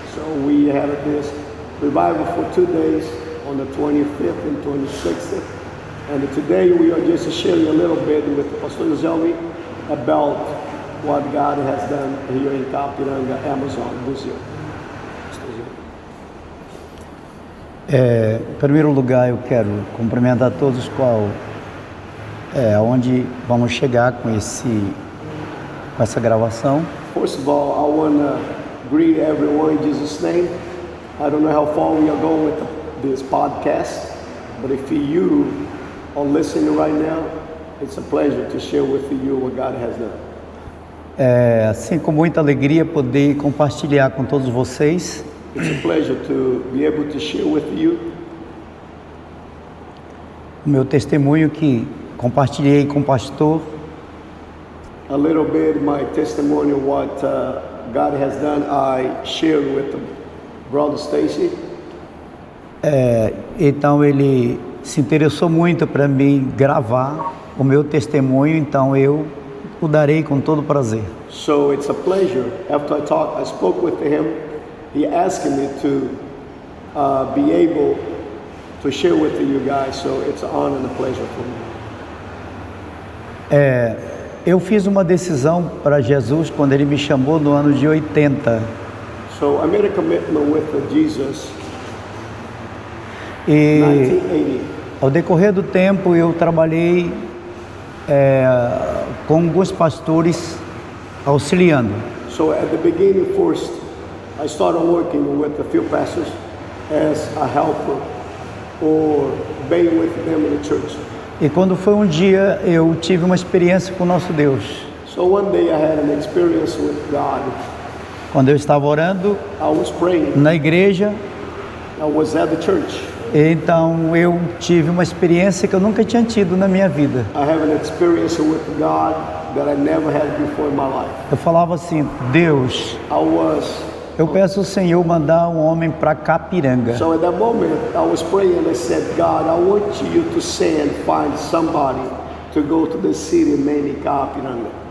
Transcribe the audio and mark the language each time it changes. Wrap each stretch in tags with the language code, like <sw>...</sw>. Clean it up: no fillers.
<en>So we had this revival for 2 days, on the 25th and 26th. And today we are just sharing a little bit with Pastor Joselmi about what God has done here in Capiranga, Amazon, Brazil.</en> <pt>Em primeiro lugar, eu quero cumprimentar todos onde vamos chegar com essa gravação.</pt> <en>First of all, I want to greet everyone in Jesus' name. I don't know how far we are going with this podcast, but if you are listening right now, it's a pleasure to share with you what God has done.</en> <pt>É assim, com muita alegria poder compartilhar com todos vocês.</pt> <en>It's a pleasure to be able to share with you</en> <pt>o meu testemunho que compartilhei com o pastor.</pt> <en>A little bit my testimony of what God has done. I shared with Brother Stacy.</en> <pt>Então ele se interessou muito para mim gravar o meu testemunho, então eu o darei com todo prazer.</pt> <en>So it's a pleasure. After I spoke with him, he asked me to be able to share with you guys. So it's an honor and a pleasure for me.</en> <pt>Eu fiz uma decisão para Jesus quando ele me chamou no ano de 80.</pt> <en>So I made a commitment with Jesus.</en> <pt>E 1980. ao decorrer do tempo eu trabalhei com alguns pastores auxiliando.</pt> <en>So at the beginning first, I started working with a few pastors as a helper or being with them in the church.</en> <pt>E quando foi um dia eu tive uma experiência com o nosso Deus.</pt> <en>So one day I had an experience with God.</en> <pt>Quando eu estava orando</pt> <en>I was praying.</en> <pt>na igreja,</pt> <en>I was at the church.</en> <pt>Então eu tive uma experiência que eu nunca tinha tido na minha vida.</pt> <en>I have an experience with God that I never had before in my life.</en> <pt>Eu falava assim, Deus,</pt> <en>I was</en> <pt>eu peço ao Senhor mandar um homem para Capiranga.</pt> <en>So at that moment, I was praying and I said, God, I want you to find somebody to go to the city named Capiranga.</en>